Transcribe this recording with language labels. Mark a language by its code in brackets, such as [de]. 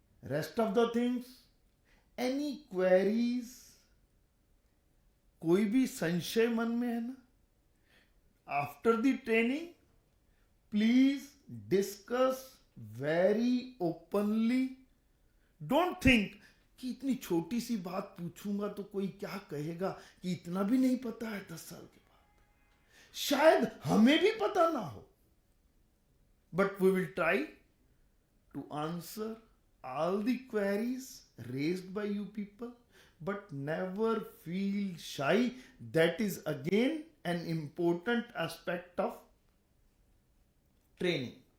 [en] Rest of the things, any queries, [hi] कोई भी संशय मन में है ना, [en] after the training, please discuss very openly. Don't think [hi] कि इतनी छोटी सी बात पूछूंगा तो कोई क्या कहेगा कि इतना भी नहीं पता है 10 साल के बाद. शायद हमें भी पता ना हो. [en] But we will try to answer all the queries raised by you people, but never feel shy. That is again an important aspect of training.